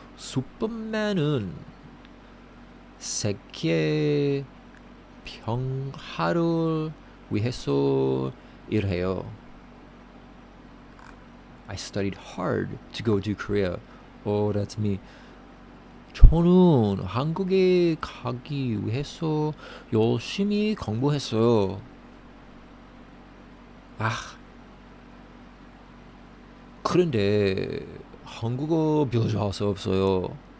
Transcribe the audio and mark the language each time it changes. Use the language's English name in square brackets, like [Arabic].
[Korean] Superman은 세계 평화를 위해서 일해요. [English] I studied hard to go to Korea. Oh, that's me. [Korean] 저는 한국에 가기 위해서 열심히 공부했어요. 그런데 한국어 배울 수 없어요.